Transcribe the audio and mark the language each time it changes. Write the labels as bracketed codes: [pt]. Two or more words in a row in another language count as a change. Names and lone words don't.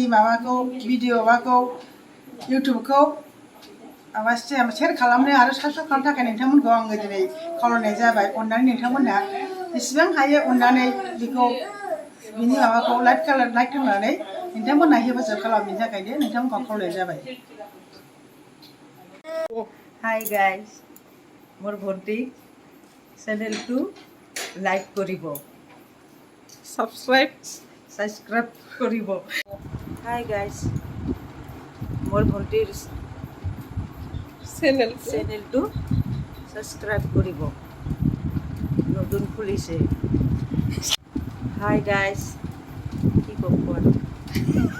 [brx] माबाखौ भिडिअ माबाखौ इउटुबखौ माबा शेयार खालामनो आरो साबस्क्राइब खालामनो थाखाय नोंथांमोनखौ आङो दिनै खावलायनाय जाबाय अननानै नोंथांमोनहा जेसेबां हायो अननानै बेखौ बिनि माबाखौ लाइक खालामनानै नोंथांमोनहा हेफाजाब खालामनो थाखायनो नोंथांमोनखौ खावलायनाय जाबाय [en] hi guys [as] মোৰ ভন্টী চেনেলটো লাইক কৰিব সাবস্ক্রাইব করিব [en] hi guys [as] মোর ভন্টির চ্যানেলটো সাবস্ক্রাইব করিব নতুন খুলিছে হাই গাইস কি কব